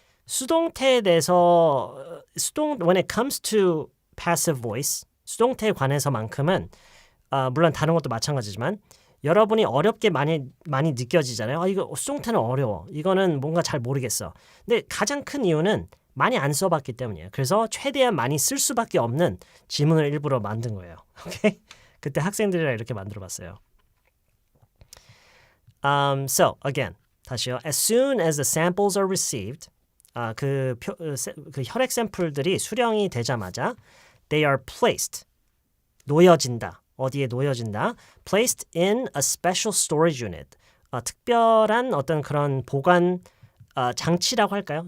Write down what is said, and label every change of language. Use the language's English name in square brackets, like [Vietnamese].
[Korean] 수동태에 대해서 [English] when it comes to passive voice, [Korean] 수동태에 관해서만큼은 물론 다른 것도 마찬가지지만 여러분이 어렵게 많이 느껴지잖아요. 이거 수동태는 어려워. 이거는 뭔가 잘 모르겠어. 근데 가장 큰 이유는 많이 안 써봤기 때문이에요. 그래서 최대한 많이 쓸 수밖에 없는 지문을 일부러 만든 거예요. 오케이? 그때 학생들이랑 이렇게 만들어봤어요. [English] So again, [Korean] 다시요. [English] As soon as the samples are received, [Korean] 그 혈액 샘플들이 수령이 되자마자 [English] they are placed, [Korean] 놓여진다. 어디에 놓여진다? [English] Placed in a special storage unit. [Korean] 특별한 어떤 그런 보관 장치라고 할까요?